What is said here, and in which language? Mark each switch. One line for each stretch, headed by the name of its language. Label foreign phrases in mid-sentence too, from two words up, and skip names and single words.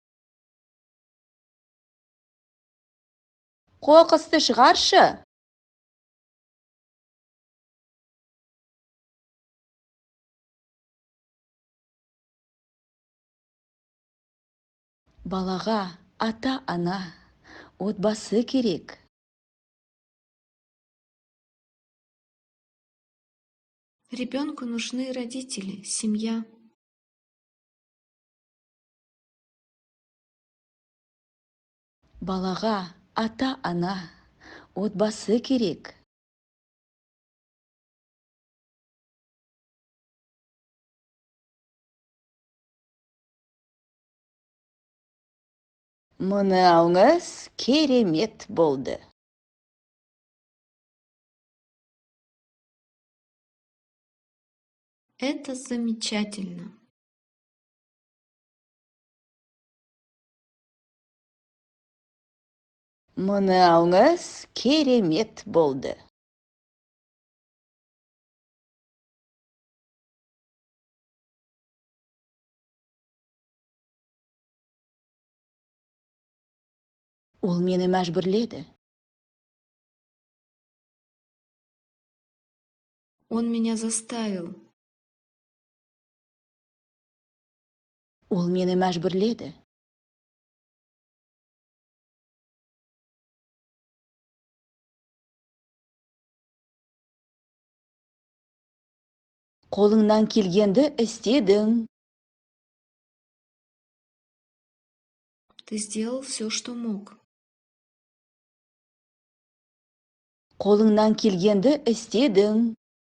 Kazakh: Қоқысты шығаршы. Балаға ата-ана, отбасы керек.
Russian: Ребенку нужны родители, семья.
Kazakh: Балаға ата-ана, отбасы керек. Мынауыңыз керемет болды.
Russian: Это замечательно.
Kazakh: Мынауыңыз керемет болды. Ол мені мәжбүрледі.
Russian: Он меня заставил.
Kazakh: Ол мені мәжбүрледі. Қолыңнан келгенді істедің.
Russian: Ты сделал все, что мог.
Kazakh: Қолыңнан келгенді істедің.